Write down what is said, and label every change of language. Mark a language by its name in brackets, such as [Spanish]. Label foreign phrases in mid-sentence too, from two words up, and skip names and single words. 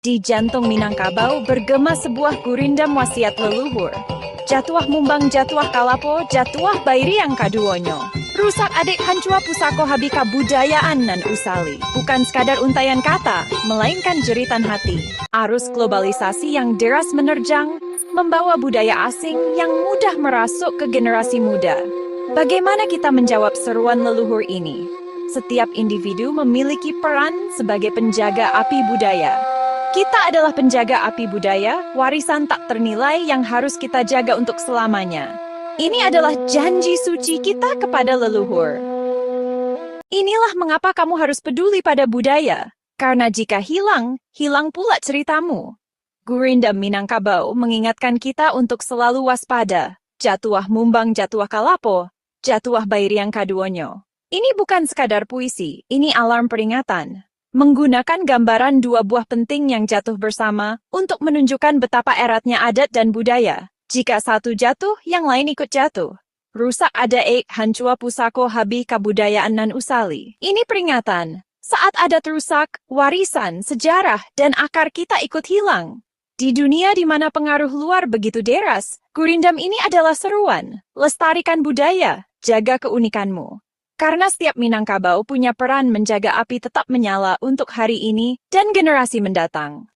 [Indonesian] Di jantung Minangkabau bergema sebuah gurindam wasiat leluhur. [Minangkabau] Jatuah mumbang jatuah kalapo, jatuah bairi yang kaduonyo. Rusak adik hancua pusako habika budayaan nan usali. [Indonesian] Bukan sekadar untayan kata, melainkan jeritan hati. Arus globalisasi yang deras menerjang, membawa budaya asing yang mudah merasuk ke generasi muda. Bagaimana kita menjawab seruan leluhur ini? Setiap individu memiliki peran sebagai penjaga api budaya. Kita adalah penjaga api budaya, warisan tak ternilai yang harus kita jaga untuk selamanya. Ini adalah janji suci kita kepada leluhur. Inilah mengapa kamu harus peduli pada budaya. Karena jika hilang, hilang pula ceritamu. Gurindam Minangkabau mengingatkan kita untuk selalu waspada. [Minangkabau] Jatuah mumbang jatuah kalapo, jatuah bairi yang kaduonyo. [Indonesian] Ini bukan sekadar puisi, ini alarm peringatan. Menggunakan gambaran dua buah penting yang jatuh bersama untuk menunjukkan betapa eratnya adat dan budaya. Jika satu jatuh, yang lain ikut jatuh. [Minangkabau] Rusak adaik hancua pusako habi kabudayaan nan usali. [Indonesian] Ini peringatan. Saat adat rusak, warisan, sejarah, dan akar kita ikut hilang. Di dunia di mana pengaruh luar begitu deras, gurindam ini adalah seruan. Lestarikan budaya, jaga keunikanmu. Karena setiap Minangkabau punya peran menjaga api tetap menyala untuk hari ini dan generasi mendatang.